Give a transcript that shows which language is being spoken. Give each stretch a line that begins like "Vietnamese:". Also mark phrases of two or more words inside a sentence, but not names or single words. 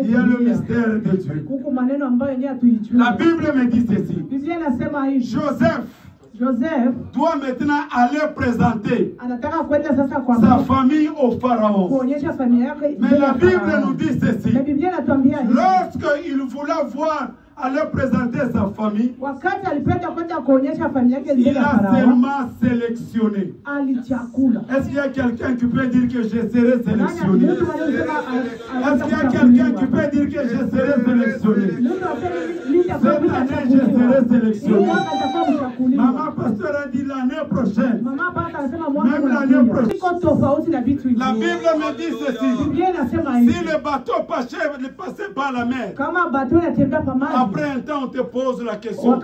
French: Il y a le mystère de Dieu. La Bible me dit ceci. Joseph doit maintenant aller présenter sa famille au Pharaon. Mais la Bible nous dit ceci. Lorsqu'il voulait voir allait présenter sa famille,
Swahili: wakati alipenda kwenda kuonyesha familia yake
French: il
Swahili: mbele ya
French: a
Swahili: Farao,
French: seulement sélectionné.
Swahili: alichakula.
French: Est-ce qu'il y a quelqu'un qui peut dire que je serai sélectionné?
Swahili: Mtu aliyesema
French: Est-ce qu'il y a quelqu'un qui peut dire que je serai sélectionné? Cette année, je serai sélectionné. Maman pasteur a dit l'année prochaine. Même l'année prochaine. La Bible me dit ceci. Si le bateau passait par la mer, après un temps, on te pose la question.